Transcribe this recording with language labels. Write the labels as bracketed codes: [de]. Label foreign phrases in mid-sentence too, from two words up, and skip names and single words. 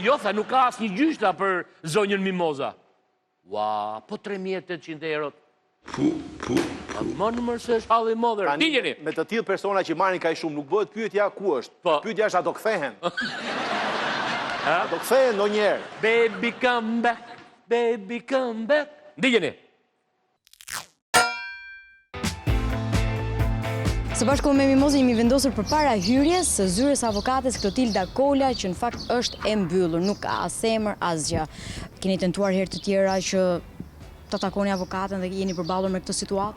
[sq] Jo, tha, nuk ka asë një gjyqta për zonjën Mimoza. Ua, po 3.800 euro. Më në mërse është halë i modër. Digjeni. Me të tillë persona që marrin kaq shumë, nuk bëhet pyetja ku është. Pyetja është a do kthehen. A do kthehen ndonjëherë. [en] Baby come back, baby come back. [sq] Digjeni, Së bashku me Mimozën jemi vendosur përpara hyrjes së zyrës avokates Klotilda Kola, që në fakt është e mbyllur, nuk ka as emër, asgjë. Keni tentuar herë të tjera që të takoni avokatën dhe jeni përballur me këtë situatë?